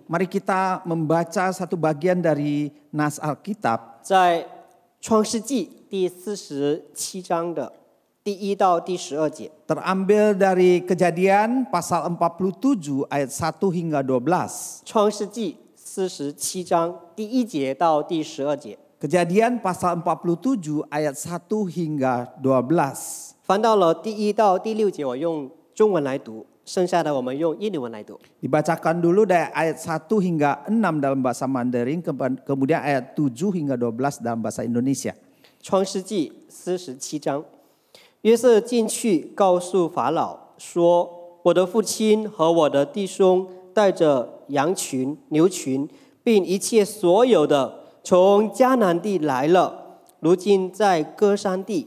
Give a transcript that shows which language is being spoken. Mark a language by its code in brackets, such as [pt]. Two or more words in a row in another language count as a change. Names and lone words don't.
[id] Mari kita membaca satu bagian dari Nas Alkitab. [zh] 在创世纪第47章的第1到第12节。 [id] Terambil dari Kejadian pasal 47 ayat 1 hingga 12. [zh] 创世纪47章第1节到第12节。 [id] Kejadian pasal 47 ayat 1 hingga 12. [zh] 翻到了第1到第6节，我用中文来读，剩下的我们用印尼文来读。 [id] Dibacakan dulu dari ayat 1 hingga 6 dalam bahasa Mandarin, kemudian ayat 7 hingga 12 dalam bahasa Indonesia. [zh] 创世纪47章，约瑟进去告诉法老说：“我的父亲和我的弟兄带着羊群、牛群，并一切所有的，从迦南地来了，如今在歌珊地。”